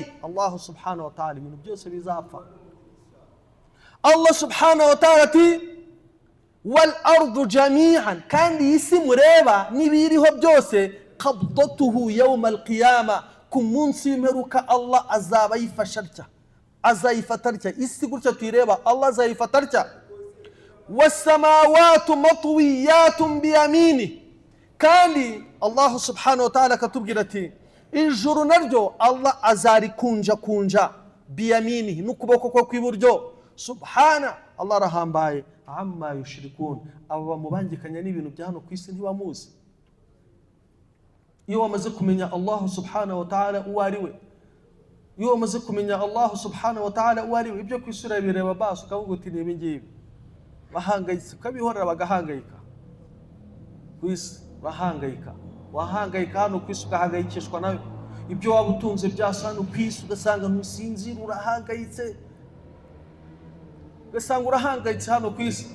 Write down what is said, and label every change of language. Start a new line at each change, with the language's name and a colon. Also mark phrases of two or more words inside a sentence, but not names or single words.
Arabic: الله سبحانه وتعالى
Kinyarwanda: ibintu byose bizapfa.
Arabic: الله سبحانه وتعالى ati والأرض جميعا,
Kinyarwanda: kandi isi mureba n'ibiriho byose
Arabic: قبضته يوم القيامة,
Kinyarwanda: ku munsi w'imperuka Allah azaba yifasha atya, azayifata atya. Isi gutya tuyireba Allah azayifata atya.
Arabic: والسماوات مطويات بيمينه,
Kinyarwanda: kandi
Arabic: الله سبحانه وتعالى
Kinyarwanda: akatubwira ati ijuru naryo Allah azarikunja kunja biyaminihi, n'ukuboko kwe kw'iburyo.
Arabic: سبحان الله arahambaye عما يشركون,
Kinyarwanda: abo bamubangikanya n'ibintu bya hano ku isi ntibamuzi. Iyo wamaze kumenya
Arabic: الله سبحانه وتعالى
Kinyarwanda: uwo ari we, iyo wamaze kumenya
Arabic: الله سبحانه وتعالى
Kinyarwanda: uwo ari we, ibyo ku isi urabireba basi ukavuga uti ni ibi ngibi, bahangayitse ukabihorera bagahangayika ku isi, bahangayika wahangayika hano ku isi ugahangayikishwa nawe. Ibyo waba utunze byasa hano ku isi ugasanga ntusinzira, urahangayitse, ugasanga urahangayitse hano ku isi.